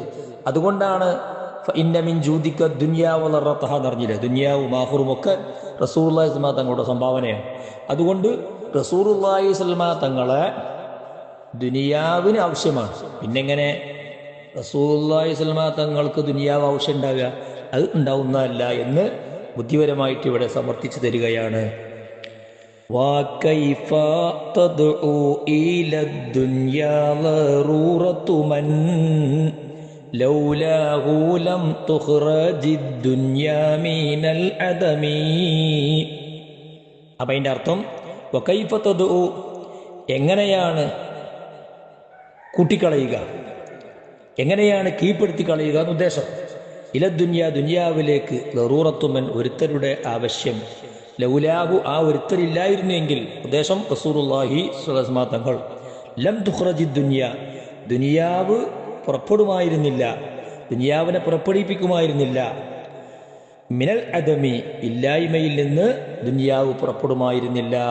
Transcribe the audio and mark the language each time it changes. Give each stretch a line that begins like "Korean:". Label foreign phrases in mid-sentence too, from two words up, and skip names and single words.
Malayalam: അതുകൊണ്ടാണ്
Arabic: إن من جودك الدنيا وضرتها
Malayalam: എന്നറിഞ്ഞില്ലേ, ദുനിയാവും ആഖിറും ഒക്കെ
Arabic: رسول الله صلى الله عليه وسلم
Malayalam: തങ്ങളുടെ സംഭാവനയാണ്. അതുകൊണ്ട്
Arabic: رسول الله صلى الله عليه وسلم
Malayalam: തങ്ങളെ ദുനിയാവിന് ആവശ്യമാണ്. പിന്നെങ്ങനെ
Arabic: رسول الله صلى الله عليه وسلم
Malayalam: തങ്ങൾക്ക് ദുനിയാവ് ആവശ്യം ഉണ്ടാവുക? അത് ഉണ്ടാവുന്നതല്ല എന്ന് ബുദ്ധിപരമായിട്ട് ഇവിടെ സമർത്ഥിച്ചു തരികയാണ്.
Arabic: وكيف تدعو إلى الدنيا ضرورة من لولاه لم تخرج الدنيا من العدم.
Malayalam: അപ്പം അതിൻ്റെ അർത്ഥം
Arabic: وكيف تدعو,
Malayalam: എങ്ങനെയാണ് കൂട്ടിക്കളയുക, എങ്ങനെയാണ് കീഴ്പ്പെടുത്തി കളയുക എന്ന് ഉദ്ദേശം.
Arabic: إلى الدنيا
Malayalam: ദുനിയാവിലേക്ക് ദറൂറത്തുമൻ ഒരുത്തരുടെ ആവശ്യം, ലൗലാഹു ആ ഒരുത്തരില്ലായിരുന്നെങ്കിൽ, ഉദ്ദേശം
Arabic: رسول الله صلى الله عليه وسلم
Malayalam: തങ്ങൾ,
Arabic: لم تخرج الدنيا
Malayalam: ദുനിയാവ് പുറപ്പെടുമായിരുന്നില്ല, ദുനിയാവിനെ പുറപ്പെടുവിപ്പിക്കുമായിരുന്നില്ല,
Arabic: من العدم
Malayalam: ഇല്ലായ്മയിൽ നിന്ന് ദുനിയാവ് പുറപ്പെടുമായിരുന്നില്ല.